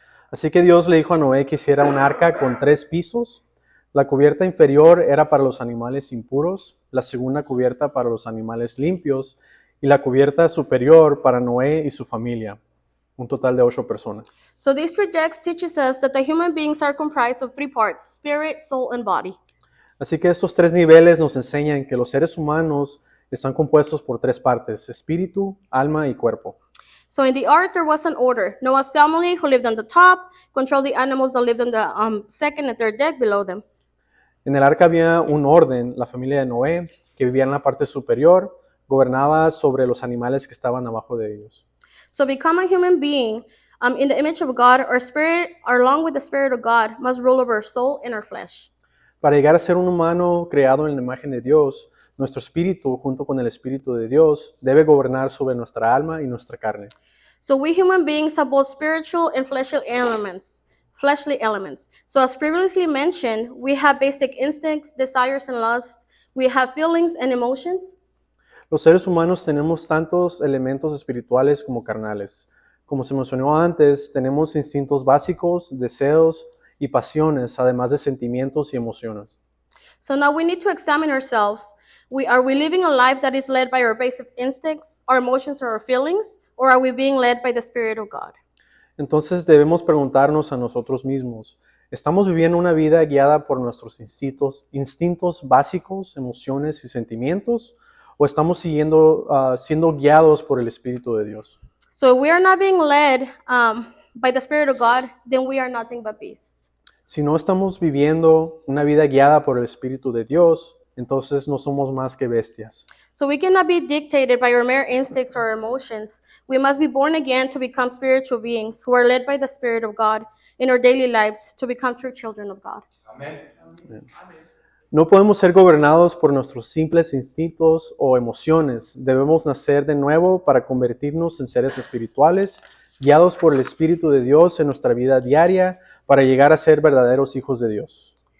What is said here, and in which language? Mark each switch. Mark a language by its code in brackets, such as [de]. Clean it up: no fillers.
[es] Así que Dios le dijo a Noé que hiciera un arca con 3 pisos. La cubierta inferior era para los animales impuros, la segunda cubierta para los animales limpios, y la cubierta superior para Noé y su familia. Un total de 8 personas. [en] So these 3 decks teaches us that the human beings are comprised of 3 parts, spirit, soul, and body. [es] Así que estos 3 niveles nos enseñan que los seres humanos están compuestos por 3 partes, espíritu, alma y cuerpo. [en] So in the ark there was an order. Noah's family, who lived on the top, controlled the animals that lived on the second and third deck below them. [es] En el arca había un orden, la familia de Noé, que vivía en la parte superior, gobernaba sobre los animales que estaban abajo de ellos. [en] So become a human being in the image of God, our spirit, along with the spirit of God, must rule over our soul and our flesh. [es] Para llegar a ser un humano creado en la imagen de Dios, nuestro espíritu, junto con el espíritu de Dios, debe gobernar sobre nuestra alma y nuestra carne. [en] So we human beings have both spiritual and fleshly elements. So as previously mentioned, we have basic instincts, desires, and lusts. We have feelings and emotions. [es] Los seres humanos tenemos tantos elementos espirituales como carnales. Como se mencionó antes, tenemos instintos básicos, deseos y pasiones, además de sentimientos y emociones. [en] So now we need to examine ourselves. Are we living a life that is led by our basic instincts, our emotions, or our feelings? Or are we being led by the Spirit of God? [es] Entonces debemos preguntarnos a nosotros mismos, ¿estamos viviendo una vida guiada por nuestros instintos básicos, emociones y sentimientos? ¿O estamos siendo guiados por el Espíritu de Dios? [en] So if we are not being led by the Spirit of God, then we are nothing but beasts. [es] Si no estamos viviendo una vida guiada por el Espíritu de Dios, entonces no somos más que bestias. [en] So we cannot be dictated by our mere instincts or emotions. We must be born again to become spiritual beings who are led by the Spirit of God in our daily lives to become true children of God. [es] No podemos ser gobernados por nuestros simples instintos o emociones. Debemos nacer de nuevo para convertirnos en seres espirituales, guiados por el Espíritu de Dios en nuestra vida diaria para llegar a ser verdaderos hijos de Dios.